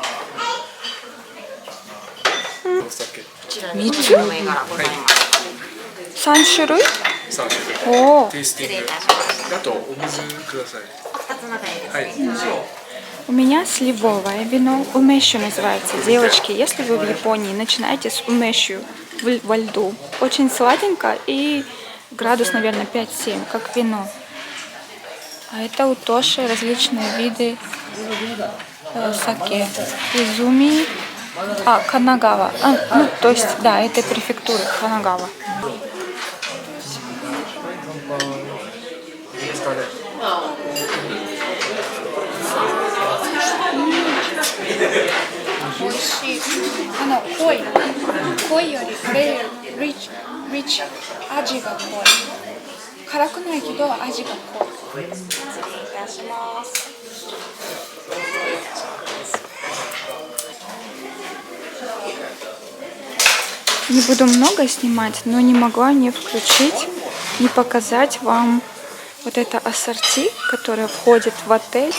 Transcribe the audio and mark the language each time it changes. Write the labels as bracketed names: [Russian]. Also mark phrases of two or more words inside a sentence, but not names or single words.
[Japanese] 3 つ 3種類 3種類 [Russian] О, [Japanese] テイスティングあとお水くださいはい [Russian] у меня сливовое вино, умещу называется. Девочки, если вы в Японии, начинайте с умещу во льду. Очень сладенько и градус, наверное, 5-7, как вино. А это у Тоши различные виды саке. Изуми, Канагава. Ну, то есть, да, это префектура Канагава. [Japanese] Кой よりこれrich 味が濃い。辛くないけど味が濃い。失礼いたします。 [Russian] Не буду много снимать, но не могла не включить, не показать вам вот это ассорти, которое входит в отель.